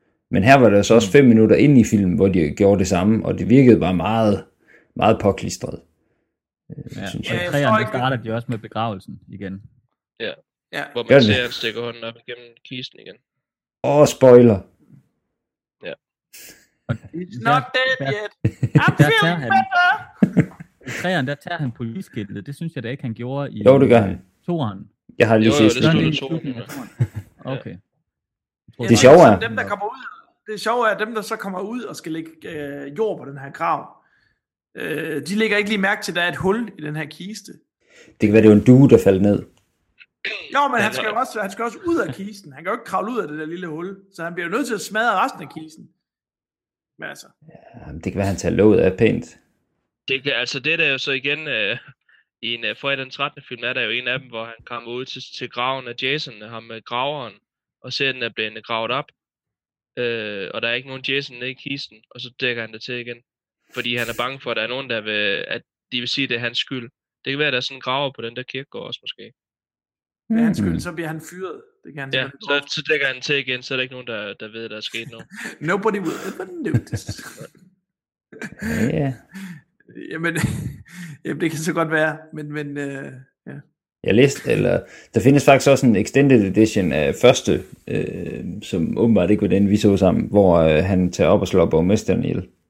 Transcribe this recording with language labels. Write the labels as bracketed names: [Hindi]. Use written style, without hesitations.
[Danish] Men her var der så også 5 minutter ind i filmen, hvor de gjorde det samme, og det virkede bare meget, meget påklistret. Ja, og træerne startede de også med begravelsen igen. Ja. Hvor man ser, at stikker hånden op igennem kisten igen. Åh, spoiler! [English] He's not dead yet. I'm feeling better. [Danish] I træeren, der tager han politiskættet. Det synes jeg da ikke, han gjorde i... Jo, det gør han. Toren. Jeg har lige set det. Jo, det er okay. Det er sjovt, det er sjovt, at dem, der så kommer ud og skal lægge jord på den her grav, de lægger ikke lige mærke til, at der er et hul i den her kiste. Det kan være, det er en due, der faldt ned. Jo, men han skal også ud af kisten. Han kan jo ikke kravle ud af det der lille hul. Så han bliver nødt til at smadre resten af kisten. Ja, det kan være, han tager låget af pænt. Det der er jo så igen i en Fredag den 13. film, er der jo en af dem, hvor han kommer ud til graven af Jason, ham med graveren, og ser, den er blevet gravet op. Og der er ikke nogen Jason nede i kisten, og så dækker han det til igen. Fordi han er bange for, at der er nogen, der vil, at de vil sige, at det er hans skyld. Det kan være, at der er sådan en graver på den der kirkegård også, måske. Det er hans skyld, så bliver han fyret. Så dækker han til igen, så er der ikke nogen, der ved, der er sket noget. [English] Nobody will ever notice. [Danish] Jamen, det kan så godt være, men. Jeg læste, eller der findes faktisk også en extended edition af første, som åbenbart ikke var den, vi så sammen, hvor han tager op og slår borgmesteren ihjel.